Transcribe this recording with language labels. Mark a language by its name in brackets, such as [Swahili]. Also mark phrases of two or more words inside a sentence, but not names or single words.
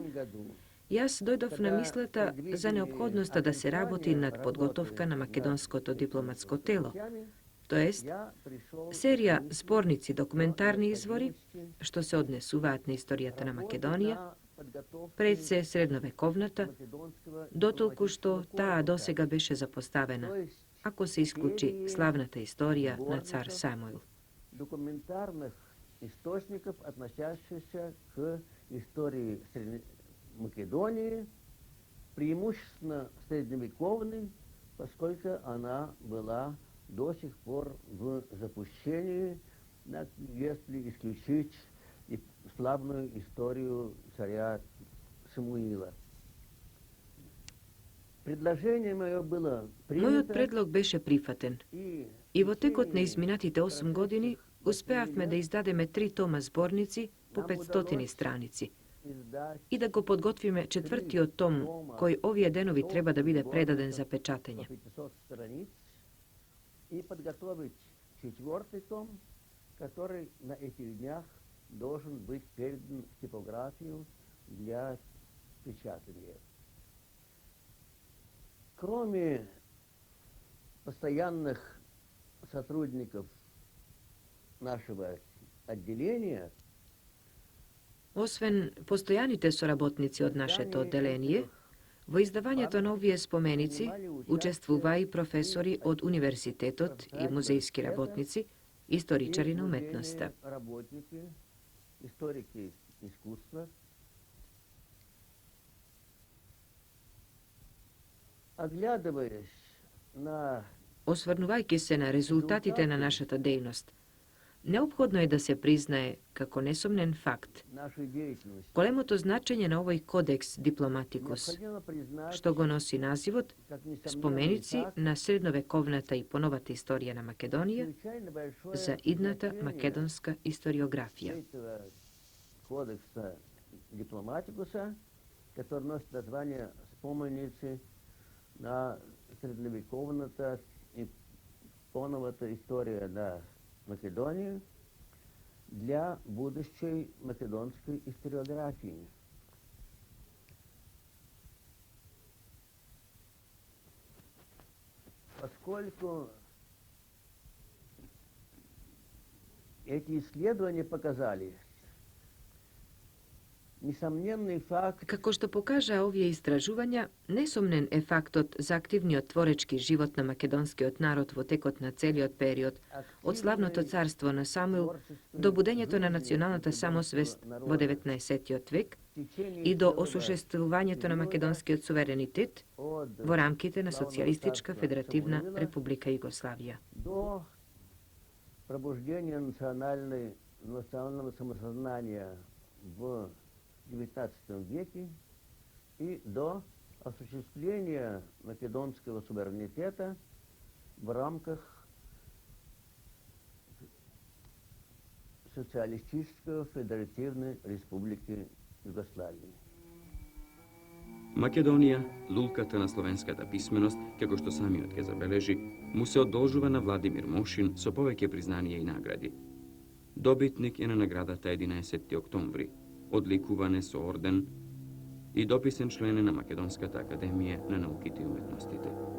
[Macedonian] јас дојдов на мислата за неопходноста да се работи над подготовка на македонското дипломатско тело, тоест серија зборници документарни извори што се однесуваат на историјата на Македонија, пред се средновековната, дотолку што таа досега беше запоставена, ако се исклучи славната историја на цар Самуил. [Russian] Документарных источников, относящихся к истории Македонии, преимущественно средневековной, поскольку она была до сих пор в запущении, если исключить славную историю царя Самуила. Предложение мое было принято. [Macedonian] Мојот предлог беше прифатен и во текот на изминатите 8 години успеавме да издадеме 3 тома зборници по 500 страници, и да го подготвиме четврти од том, кој овие денови треба да биде предаден за печатење. [Russian] И подготовить четвертый том, который на этих днях должен быть передан в типографию для печатания. Кроме постоянных сотрудников нашего отделения, [Macedonian] Освен постојаните соработници од нашето одделение, во издавањето на овие споменици учествува и професори од универзитетот и музејски работници, историчари на уметноста. [Russian] Работники, историки искусства. Оглядываясь на [Macedonian] Осврнувајќи се на резултатите на нашата дејност, неопходно е да се признае како несомнен факт [Russian] нашу деятельность, [Macedonian] големото значење на овој [Latin] codex diplomaticus, [Russian] необходимо признать, [Macedonian] што го носи називот [Russian] как несомненный [Macedonian] Споменици [Russian] факт, [Macedonian] на средновековната и поновата историја на Македонија [Russian] чрезвычайно большое [Macedonian] за идната [Russian] значение [Macedonian] македонска историографија. [Russian] этого кодекса дипломатикуса, который носит название «Споменицы на средновековната и поновата историја на Македонија» для будущей македонской историографии. Поскольку эти исследования показали несомненный факт, [Macedonian] Како што покажа овие истражувања, несомнен е фактот за активниот творечки живот на македонскиот народ во текот на целиот период, од славното царство на Самуил до будењето на националната самосвест во 19. век и до осушествувањето на македонскиот суверенитет [Russian] от [Macedonian] во рамките на Социјалистичка федеративна република Југославија. [Russian] до пробуждения национального самосознания в XIX веке и до осуществления македонского суверенитета в рамках Социалистической Федеративной Республики Југославија. [Macedonian] Македонија, лулката на словенската писменост, како што самиот ке забележи, му се одолжува на Владимир Мошин со повеќе признанија и награди. Добитник е на наградата 11. октомври, одликуване со орден и дописен член е на Македонската академија на науките и уметностите.